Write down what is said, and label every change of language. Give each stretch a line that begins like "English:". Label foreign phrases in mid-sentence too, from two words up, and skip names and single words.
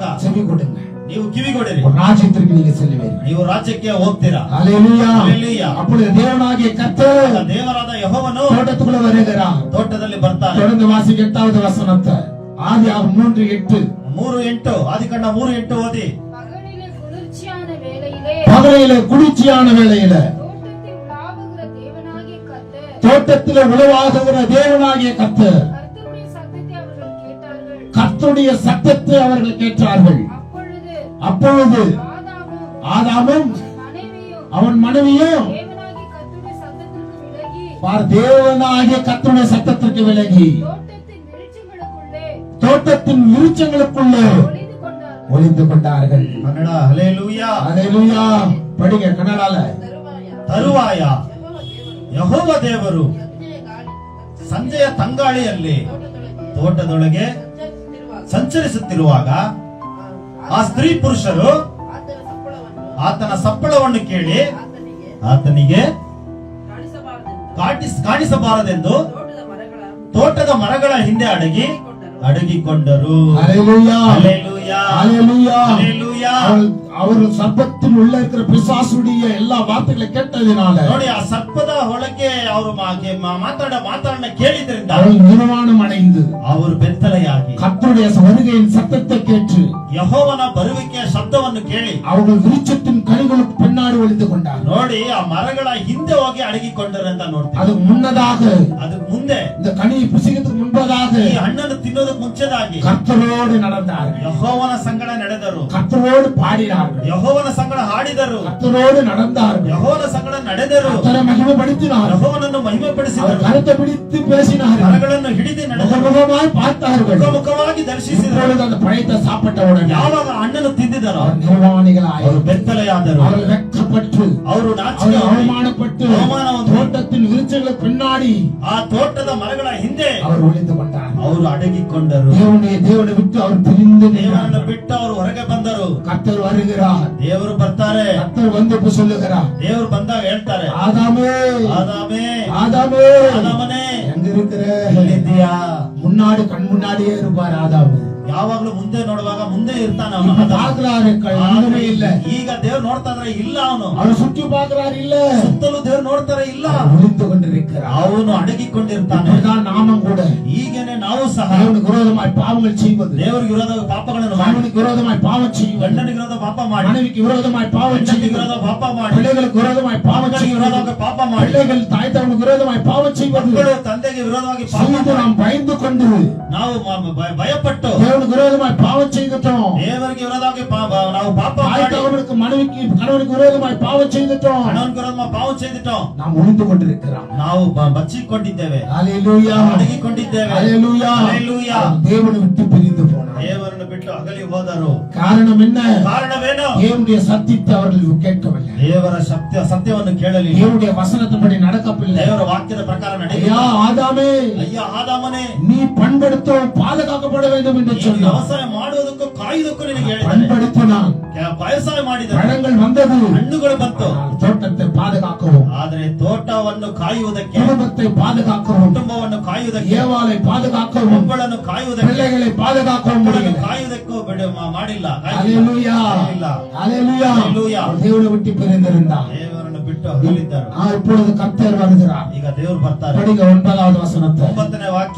Tamil: செவி கொடுங்க.
Kannada: ನೀವು ಕಿವಿಗೊಡಿರಿ,
Tamil: ஒரு ராஜ்யத்திற்கு நீங்க செல்லுவீர்கள்.
Kannada: ನೀವು ರಾಜ್ಯಕ್ಕೆ ಹೋಗ್ತೀರಾ.
Tamil: ஹல்லேலூயா. ஹல்லேலூயா. அப்பொழுது தேவனாகிய கர்த்தர்
Kannada: ದೇವರಾದ ಯೆಹೋವನು
Tamil: தோட்டத்துக்குள்ள வருகிறார்.
Kannada: ತೋಟದಲ್ಲಿ ಬರ್ತಾರೆ.
Tamil: தொடர்ந்து வாசிக்க 8வது வசனத்தை. ஆதியாகமம் 3:8.
Kannada: 3:8 ಆದಿಕಾಂಡ 3:8 ಓದಿ.
Tamil: பகலிலே குளிர்ச்சியான வேளையிலே பகலிலே குளிர்ச்சியான வேளையில தோட்டத்தில் உலாவுகிற தேவனாகிய கர்த்தர் தோட்டத்தில் உலவாகுகிற தேவனாகிய கர்த்தர் கர்த்தருடைய சத்தத்தை அவர்கள் கேட்டார்கள். கர்த்தருடைய சத்தத்தை அவர்கள் கேட்டார்கள். அப்பொழுது ஆதாமும் அவன் மனைவியும் தேவனாகிய கர்த்தருடைய சத்தத்திற்கு விலகி தோட்டத்தின் விருட்சங்களுக்குள்ளே ஒளிந்து கொண்டார்கள்.
Kannada: ಕನ್ನಡ. ಹಲ್ಲೆಲೂಯಾ.
Tamil: ஹல்லேலூயா. படிங்க கன்னடால. ತರುವಾಯ ಯೆಹೋವ ದೇವರು ಸಂಜೆಯ ತಂಗಾಳಿಯಲ್ಲಿ ತೋಟದೊಳಗೆ ಸಂಚರಿಸುತ್ತಿರುವಾಗ ಆ ಸ್ತ್ರೀ ಪುರುಷರು ಆತನ ಸಪ್ಪಳವನ್ನು ಕೇಳಿ ಆತನಿಗೆ ಕಾಣಿಸಬಾರದೆಂದು ತೋಟದ ಮರಗಳ ಹಿಂದೆ ಅಡಗಿಕೊಂಡರು. ஹல்லேலூயா ஹல்லேலூயா ஹல்லேலூயா ஹல்லேலூயா. அவர் சர்ப்பத்தின் உள்ள இருக்கிற பிசாசுடைய எல்லா வார்த்தைகளை கேட்டதினால
Kannada: ನೋಡಿ, ಆ ಸರ್ಪದ ಹೊಳಗೆ ಅವರು ಮಾತಾಡ ಕೇಳಿದ್ರಿಂದ
Tamil: அவர்கள் நிர்வாணம் அடைந்து
Kannada: ಅವರು ಬೆತ್ತಲೆಯಾಗಿ
Tamil: கர்த்தருடைய வருகையின் சத்தத்தை கேட்டு
Kannada: ಯೆಹೋವನ ಬರುವಿಕೆಯ ಶಬ್ದವನ್ನು ಕೇಳಿ
Tamil: அவர்கள் விருட்சத்தின் கனிகளுக்கு பின்னாடி ஒளிந்து கொண்டார்.
Kannada: ನೋಡಿ, ಆ ಮರಗಳ ಹಿಂದೆ ಹೋಗಿ ಅಡಗಿಕೊಂಡರು ಅಂತ ನೋಡ್ತೀವಿ.
Tamil: அதுக்கு முன்னதாக
Kannada: ಅದಕ್ಕೆ ಮುಂದೆ
Tamil: இந்த கனியை புசிக்கிறதுக்கு முன்பதாக
Kannada: ಈ ಹಣ್ಣನ್ನು ತಿನ್ನೋದಕ್ಕೆ ಮುಂಚೆದಾಗಿ
Tamil: கர்த்தரோடு நடந்தார்கள்,
Kannada: ಯೆಹೋವನ ಸಂಗಡ ನಡೆದರು,
Tamil: கர்த்தரோடு பாடினார்கள்,
Kannada: ಯೆಹೋವನ ಸಂಗಡ ಹಾಡಿದರು,
Tamil: கர்த்தரோடு நடந்தார்கள்,
Kannada: ಯೆಹೋವನ ಸಂಗಡ ನಡೆದರು,
Tamil: கர்த்தரை மகிமைப்படுத்தினார்கள்,
Kannada: ಯೆಹೋವನನ್ನು ಮಹಿಮೆಪಡಿಸಿದರು,
Tamil: அவர் கருத்தை பிடித்து பேசினார்கள்,
Kannada: ಮರಗಳನ್ನು ಹಿಡಿದು ನಡೆದರು,
Tamil: முகமுகமாய் பார்த்தார்கள்.
Kannada: ಮುಖವಾಗಿ ದರ್ಶಿಸಿದರು.
Tamil: இப்பொழுது அந்த பழத்தை சாப்பிட்டவுடனே
Kannada: ಯಾವಾಗ ಹಣ್ಣನ್ನು ತಿಂದಿದರೋ
Tamil: அவர் நிர்வாணிகளாய்
Kannada: ಅವರು ಬೆತ್ತಲೆಯಾದರು,
Tamil: அவர்கள் வெட்கப்பட்டு
Kannada: ಅವರು
Tamil: அவர்கள்
Kannada: ನಾಚಿಕೆ
Tamil: அவமானப்பட்டு
Kannada: அவமானವನ್ನು
Tamil: தோட்டத்தின் விருட்சங்களுக்கு பின்னாடி
Kannada: ಆ ತೋಟದ ಮರಗಳ ಹಿಂದೆ
Tamil: அவர் ஒளிந்து கொண்டார்.
Kannada: ಅವರು ಅಡಗಿಕೊಂಡರು.
Tamil: தேவனை விட்டு அவர் பிரிந்து
Kannada: ದೇವರನ್ನು ಬಿಟ್ಟು ಅವರು ಹೊರಗೆ ಬಂದರು.
Tamil: கர்த்தர் வருகிறார்,
Kannada: ದೇವರು ಬರ್ತಾರೆ.
Tamil: கர்த்தர் வந்து இப்ப சொல்லுகிறார்,
Kannada: ದೇವರು ಬಂದಾಗ ಹೇಳ್ತಾರೆ,
Tamil: ஆதாமே
Kannada: ಆದಾಮೇ
Tamil: ஆதாமே
Kannada: ಆದಾಮನೇ
Tamil: எங்க இருக்கிற?
Kannada: ಎಲ್ಲಿದ್ದೀಯಾ?
Tamil: முன்னாடி கண் முன்னாடியே இருப்பார் ஆதாமு.
Kannada: ಯಾವಾಗ್ಲೂ ಮುಂದೆ ನೋಡುವಾಗ ಮುಂದೆ ಇರ್ತಾನ
Tamil: இப்ப பாக்குறாரு, ஒண்ணுமே இல்ல.
Kannada: ಈಗ ದೇವ್ರು ನೋಡ್ತಾ ಇದ್ರೆ ಇಲ್ಲ, ಅವನು
Tamil: அவர் சுற்றி பாக்குறாரு, இல்ல.
Kannada: ಸುತ್ತಲೂ ದೇವ್ರು ನೋಡ್ತಾರೆ, ಇಲ್ಲ,
Tamil: ஒளிந்து கொண்டிருக்கிறார்.
Kannada: ಅವನು ಅಡಗಿಕೊಂಡಿರ್ತಾನೆ.
Tamil: இப்படிதான் நாமும் கூட
Kannada: ಈಗೇನೆ ನಾವು ಸಹ
Tamil: தேவனுக்கு விரோதமாய் பாவங்கள் செய்வது,
Kannada: ದೇವರಿಗೆ ವಿರೋಧ ಪಾಪಗಳನ್ನು ಮಾಡಿ,
Tamil: கணவனுக்கு விரோதமாய் பாவம் செய்வது,
Kannada: ಗಂಡನಿಗೆ ವಿರೋಧ ಪಾಪ ಮಾಡಿ,
Tamil: மனைவிக்கு விரோதமாய் பாவம்
Kannada: ಹೆಂಡತಿಗೆ
Tamil: செய்வது,
Kannada: ವಿರೋಧ ಪಾಪ ಮಾಡಿ,
Tamil: பிள்ளைகளுக்கு விரோதமாய் பாவம்
Kannada: ಮಕ್ಕಳಿಗೆ
Tamil: செய்வது,
Kannada: ವಿರೋಧವಾಗಿ ಪಾಪ ಮಾಡಿ,
Tamil: பிள்ளைகள் தாய் தகவலுக்கு விரோதமாய் பாவம் செய்வது,
Kannada: ಮಕ್ಕಳು ತಂದೆಗೆ ವಿರೋಧವಾಗಿ ಪಾಪ
Tamil: செய்து
Kannada: ಮಾಡಿ,
Tamil: நாம் பயந்து கொண்டு
Kannada: ನಾವು ಭಯಪಟ್ಟು
Tamil: தேவனுக்கு விரோதமாய் பாவம் செய்துட்டோம்.
Kannada: ದೇವರಿಗೆ ವಿರೋಧವಾಗಿ ನಾವು ಪಾಪ
Tamil: தாய்
Kannada: ಮಾಡಿ,
Tamil: தகவலுக்கு மனைவிக்கு கணவனுக்கு விரோதமாய் பாவம் செய்துட்டோம்.
Kannada: ಹಣವನ್ನು ವಿರೋಧವಾಗಿ ಪಾಪ செய்துட்டோம்.
Tamil: நாம் ஒளிந்து கொண்டிருக்கிறோம்.
Kannada: ನಾವು ಬಚ್ಚಿಕೊಂಡಿದ್ದೇವೆ,
Tamil: ஹல்லேலூயா
Kannada: ಅಡಗಿಕೊಂಡಿದ್ದೇವೆ.
Tamil: ஹல்லேலூயா.
Kannada: ಹಲ್ಲೆಲೂಯಾ.
Tamil: தேவனை விட்டு பிரிந்து போனார்.
Kannada: ದೇವರನ್ನು ಬಿಟ್ಟು ಅಗಲಿ ಹೋದರು.
Tamil: காரணம் என்ன?
Kannada: ಕಾರಣವೇನು?
Tamil: தேவனுடைய சத்தியத்தை அவர்கள் கேட்கவில்லை,
Kannada: ದೇವರ ಸತ್ಯವನ್ನು ಕೇಳಲಿಲ್ಲ,
Tamil: தேவனுடைய வசனத்தின்படி நடக்கவில்லை.
Kannada: ದೇವರ ವಾಕ್ಯದ ಪ್ರಕಾರ
Tamil: ஐயா
Kannada: ನಡೆಯಲಿಲ್ಲ.
Tamil: ஆதாமே,
Kannada: ಅಯ್ಯ ಆದಾಮನೇ,
Tamil: நீ பண்படுத்தவும் பாதுகாக்கப்பட வேண்டும் என்று
Kannada: ನೀನು
Tamil: சொன்னார்.
Kannada: ವ್ಯವಸಾಯ ಮಾಡುವುದಕ್ಕೂ ಕಾಯುವುದಕ್ಕೂ ನಿನಗೆ ಹೇಳಿದ್ದಾನೆ.
Tamil: பண்படுத்தினான்,
Kannada: ವ್ಯವಸಾಯ ಮಾಡಿದ
Tamil: பழங்கள் வந்தது,
Kannada: ಹಣ್ಣುಗಳು ಬಂತು.
Tamil: ஆனால் தோட்டத்தை பாதுகாக்கவும்,
Kannada: ಆದರೆ ತೋಟವನ್ನು ಕಾಯುವುದಕ್ಕೆ,
Tamil: குடும்பத்தை பாதுகாக்கவும்,
Kannada: ಕುಟುಂಬವನ್ನು ಕಾಯುವುದಕ್ಕೆ,
Tamil: ஏவாளை பாதுகாக்கவும்,
Kannada: ಮಕ್ಕಳನ್ನು ಕಾಯುವುದಕ್ಕೆ,
Tamil: பிள்ளைகளை பாதுகாக்கவும்
Kannada: ಮಕ್ಕಳನ್ನು
Tamil: முடியல.
Kannada: ಕಾಯುವುದಕ್ಕೂ ಮಾಡಿಲ್ಲ.
Tamil: ஹல்லேலூயா ஹல்லேலூயா. ஹல்லேலூயா. அவர் தேவனை விட்டு பிரிந்திருந்தார்.
Kannada: ದೇವರನ್ನು ಬಿಟ್ಟು ಅಗಲಿದ್ದರು.
Tamil: இப்பொழுது கர்த்தர் வருகிறார்.
Kannada: ಈಗ ದೇವರು ಬರ್ತಾರೆ.
Tamil: படிங்க 9வது வசனத்தை.
Kannada: 9ನೇ ವಾಕ್ಯ,